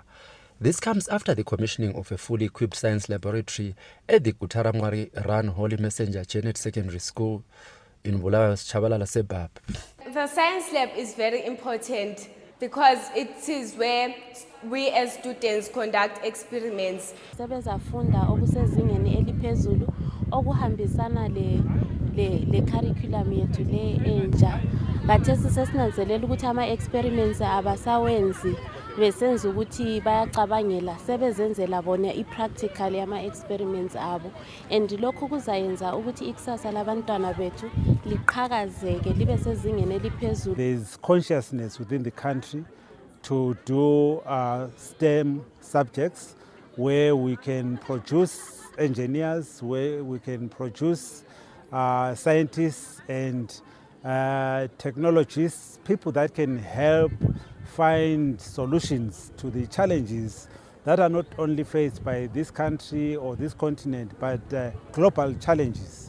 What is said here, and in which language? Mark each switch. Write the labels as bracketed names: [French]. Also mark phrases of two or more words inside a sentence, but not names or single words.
[English] This comes after the commissioning of a fully equipped science laboratory at the Kutaramwari-run Holy Messenger Janet Secondary School in Bulawayo's Chabalala Sebab. The science lab is very important because it is where we as students conduct experiments. [North Ndebele] Sebezafunda okusezingeni eliphezulu okuhambisana le curriculum yethu le entsha. Kathesi sesinanzelela ukuthi ama experiments abasawenzi besenza ukuthi bayacabangela sebezenzela bona ipractical yama experiments abo, and lokho kuzayenza ukuthi ikusasa labantwana bethu liqhakazeke libe sezingeni eliphezulu. [English] There is consciousness within the country to do STEM subjects where we can produce engineers, where we can produce scientists and technologists, people that can help find solutions to the challenges that are not only faced by this country or this continent, but global challenges.